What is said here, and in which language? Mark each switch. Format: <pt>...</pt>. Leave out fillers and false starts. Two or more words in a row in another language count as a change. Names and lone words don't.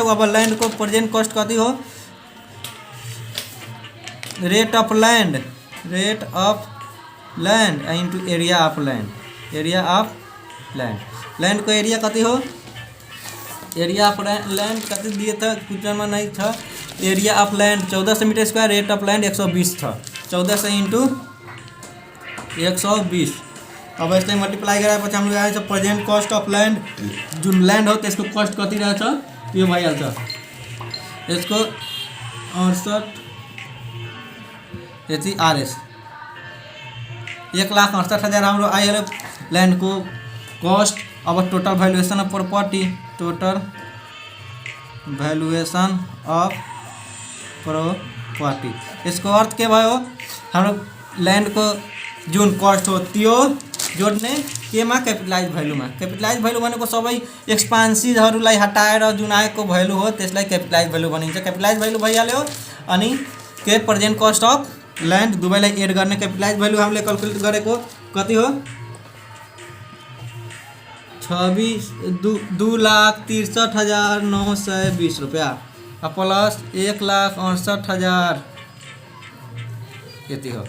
<ne>अब ल्यान्ड को</ne> <en>present cost</en> <ne>कति हो</ne> <en>rate of land into area of land</en> <ne>ल्यान्ड को एरिया कति हो</ne> <en>area of land</en> <ne>कति</ne> <hi>दिए था क्वेश्चन में नहीं था</hi> <en>area of land 1400 meter square rate of land 120</en> <ne>था</ne> <en>1400 into 120.</en> <ne>अब इसलिए मल्टीप्लाई कराएपछि हाम्रो आएछ</ne> <en>present cost of land</en> <ne>जुन लैंड हो त्यसको कस्ट कति रहेछ यो भइहाल्छ यसको 68 यति RS 1,68,000 हाम्रो आइहाल्यो लैंड को कस्ट। अब</ne> <en>total valuation of property</en> <ne>इसको अर्थ के भयो हाम्रो लैंड को जुन कस्ट हो त्यो जोड्ने केमा</ne> <en>capitalize value</en> <ne>भनेको सबै एक्सपेन्सेसहरुलाई हटाएर जुन आएको भ्यालु हो त्यसलाई</ne> <en>capitalize value</en> <ne>भनिन्छ।</ne> <en>capitalize value</en> <ne>भइहाल्यो अनि के</ne> <en>present cost of land</en> <ne>दुवैलाई एड गर्ने</ne> <en>capitalize value</en> <ne>हामीले क्याल्कुलेट गरेको कति हो 2,63,920 रुपैयाँ प्लस 1,68,000 यति हो।</ne>